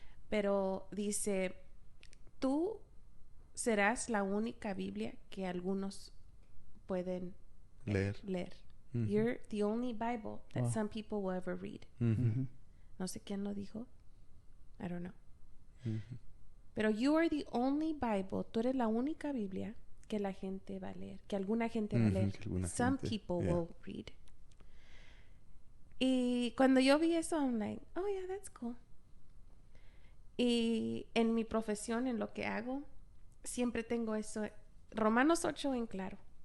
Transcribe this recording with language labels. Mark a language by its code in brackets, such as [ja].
[es] Pero dice, tú serás la única Biblia que algunos pueden leer. [en] You're the only Bible that some people will ever read. [es] No sé quién lo dijo. [en] I don't know. Pero you are the only Bible. [es] Tú eres la única Biblia que la gente va a leer. Que alguna gente va a leer. [en] Some people will read. [es] Y cuando yo vi eso, [en] I'm like, oh yeah, that's cool. [es] Y en mi profesión, en lo que hago, siempre tengo eso, Romanos 8 en claro.